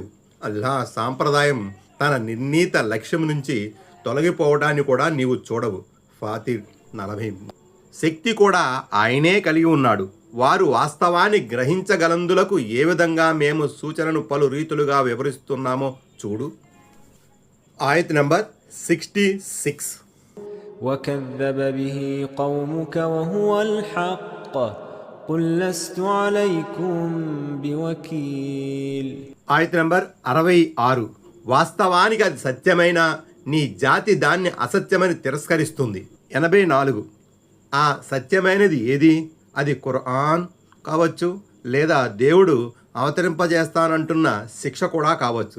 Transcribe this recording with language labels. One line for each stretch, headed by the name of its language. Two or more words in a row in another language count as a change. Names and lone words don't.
Telugu: అల్లాహ్ సాంప్రదాయం తన నిర్ణీత లక్ష్యం నుంచి తొలగిపోవడాన్ని కూడా నీవు చూడవు. ఫాతిర్ 40. శక్తి కూడా ఆయనే కలిగి ఉన్నాడు. వారు వాస్తవాన్ని గ్రహించగలందులకు ఏ విధంగా మేము సూచనను పలు రీతులుగా వివరిస్తున్నామో చూడు. ఆయత్ నంబర్ 66.
Arabic: وكذب به قومك وهو الحق قل لست عليكم بوكيل.
Telugu: ఆయత్ నంబర్ 66. వాస్తవానికి అది సత్యమైన నీ జాతి దాన్ని అసత్యమని తిరస్కరిస్తుంది. 84. ఆ సత్యమైనది ఏది? అది ఖురాన్ కావచ్చు, లేదా దేవుడు అవతరింపజేస్తానంటున్న శిక్ష కూడా కావచ్చు.